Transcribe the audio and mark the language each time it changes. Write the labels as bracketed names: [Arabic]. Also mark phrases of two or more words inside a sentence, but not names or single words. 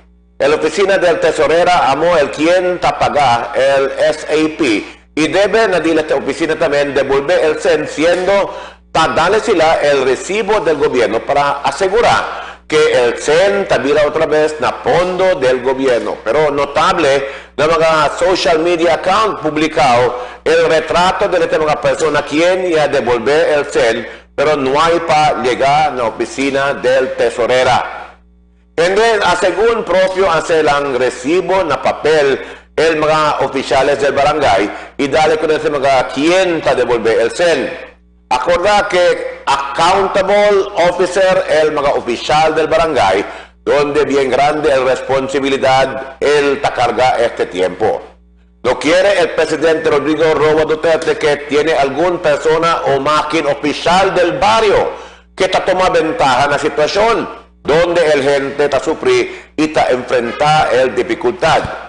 [Chavacano] La oficina del tesorera amo el quien paga el SAP y debe nadie esta oficina también devolver el CEN, siendo darle sila el recibo del gobierno para asegurar que el CEN tabila otra vez na fondo del gobierno. Pero notable na mga social media account publicado el retrato de esta mga persona quien ya devolver el CEN, pero no hay para llegar a la oficina del tesorera. Entonces, según propio hace el recibo na papel el mga oficiales del barangay y dale con ese mga quien ta devolver el CEN. Acordar que [English] accountable officer, [Chavacano] el mga oficial del barangay, donde bien grande la responsabilidad, él ta carga este tiempo. No quiere el presidente Rodrigo Roa Duterte que tiene alguna persona o máquina oficial del barrio que ta toma ventaja en la situación, donde el gente ta sufrir y ta enfrentar el dificultad.